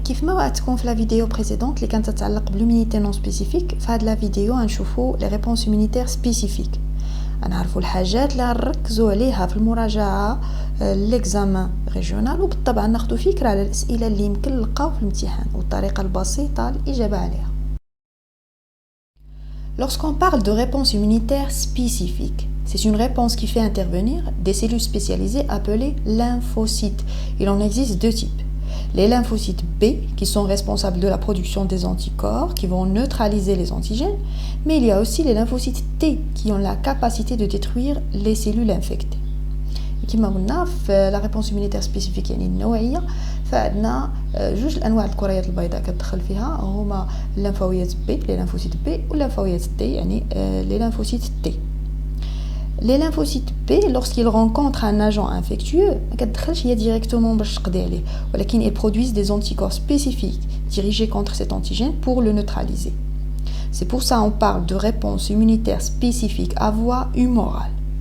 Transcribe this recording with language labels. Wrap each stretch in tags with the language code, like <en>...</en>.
<ar>كيف ما وعدتكم في</ar> <fr>la vidéo précédente</fr> <ar>اللي كانت تتعلق بال</ar> <fr>immunité non spécifique</fr> <ar>في هاد</ar> <fr>la vidéo</fr> <ar>غنشوفوا</ar> <fr>les réponses immunitaires spécifiques.</fr> <ar>غنعرفوا الحاجات اللي غنركزوا عليها في المراجعه ليكزامان ريجيونال وبالطبع ناخذوا فكره على الاسئله اللي يمكن نلقاو في الامتحان والطريقه البسيطه للاجابه عليها.</ar> <fr>Lorsqu'on parle de réponse immunitaire spécifique, c'est une réponse qui fait intervenir des cellules spécialisées appelées lymphocytes. Il en existe deux types. Les lymphocytes B, qui sont responsables de la production des anticorps, qui vont neutraliser les antigènes, mais il y a aussi les lymphocytes T, qui ont la capacité de détruire les cellules infectées.</fr> <ar>كما قلنا في</ar> <fr>la réponse immunitaire spécifique</fr> <ar>يعني النوعيه فعندنا جوج الانواع الكريات البيضاء كتدخل فيها هما الليمفاويات بي لي ليمفوسيت بي والليمفاويات تي يعني لي ليمفوسيت تي.</ar> <fr>Les lymphocytes B, lorsqu'ils rencontrent un agent infectieux,</fr> <ar>ما كتدخلش هي</ar> <fr>directement</fr> <ar>باش تقضي عليه ولكن</ar> <fr>ils produisent des anticorps spécifiques dirigés contre cet antigène pour le neutraliser. C'est pour ça on parle de réponse immunitaire spécifique à voie humorale.</fr>